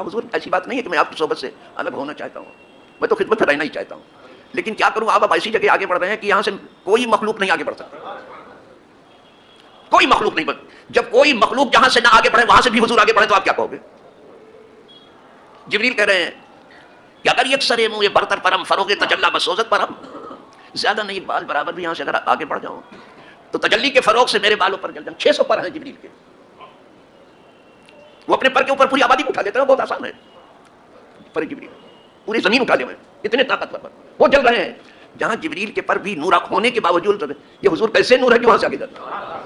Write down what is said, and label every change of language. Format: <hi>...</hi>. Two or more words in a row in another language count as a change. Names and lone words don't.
<ur>حضور ایسی بات نہیں ہے کہ میں آپ کی صحبت سے الگ ہونا چاہتا ہوں، میں تو خدمت میں رہنا ہی چاہتا ہوں. لیکن کیا کروں، آپ اب ایسی جگہ آگے بڑھ رہے ہیں کہ یہاں سے کوئی مخلوق نہیں آگے بڑھ سکتا. کوئی مخلوق نہیں بڑھ. جب کوئی مخلوق جہاں سے نہ آگے بڑھے وہاں سے بھی حضور آگے بڑھے تو آپ کیا کہو گے؟ جبریل کہہ رہے ہیں کہ</ur> <fa>اگر یک سرے منہ برتر پرم فروغ تجلی بسوزت پرم،</fa> <ur>زیادہ نہیں بال برابر بھی یہاں سے اگر آگے بڑھ جاؤں تو تجلی کے فروغ سے میرے بالوں پر جل جائیں. 600 پر ہیں جبریل کے. وہ اپنے پر کے اوپر پوری آبادی کو اٹھا لیتے ہیں. بہت آسان ہے. پر جبریل پوری زمین اٹھا لے ہوئے، اتنے طاقتور پر وہ جل رہے ہیں. جہاں جبریل کے پر بھی نور ہونے کے باوجود یہ حضور کیسے نور ہے کہ وہاں سے آگے جاتے ہیں.</ur>